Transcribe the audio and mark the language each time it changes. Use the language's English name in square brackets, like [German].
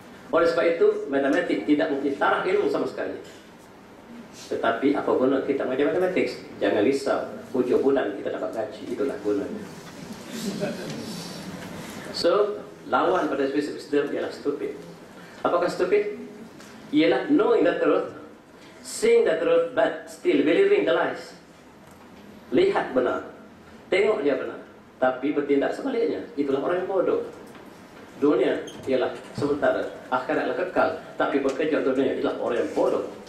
[Malay] Oleh sebab itu, matematik tidak mungkin taraf ilmu sama sekali. Tetapi apa guna kita mengajar matematik? Jangan risau, hujung bulan kita dapat gaji, itulah gunanya. So, lawan pada wisdom ialah stupid. Apakah stupid? Ialah [English] knowing the truth, seeing the truth, but still believing the lies. [Malay] Lihat benar, tengok dia benar, tapi bertindak sebaliknya. Itulah orang yang bodoh. Dunia ialah sementara, akhirat ialah kekal, tapi bekerja untuk dunia ialah orang yang bodoh.